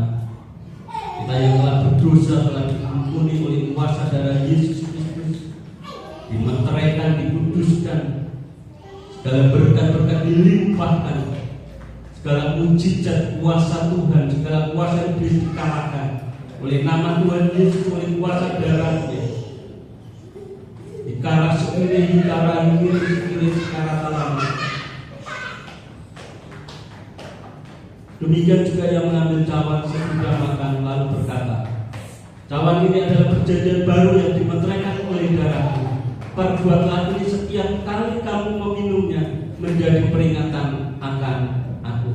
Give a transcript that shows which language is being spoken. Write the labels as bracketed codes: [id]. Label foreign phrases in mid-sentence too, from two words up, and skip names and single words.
[id] Kita yang telah berdosa telah diampuni oleh kuasa darah Yesus Kristus, dimeteraikan, dikuduskan, segala berkat-berkat dilimpahkan, segala mujizat kuasa Tuhan, segala kuasa iblis dikalahkan oleh nama Tuhan Yesus, oleh kuasa darahnya. Hikara sekiri, hikara hikiri, sekiri, hikara kalama. Demikian juga yang mengambil cawan sesudah makan lalu berkata, cawan ini adalah perjanjian baru yang dimeteraikan oleh darahku. Perbuatlah ini setiap kali kamu meminumnya menjadi peringatan akan aku.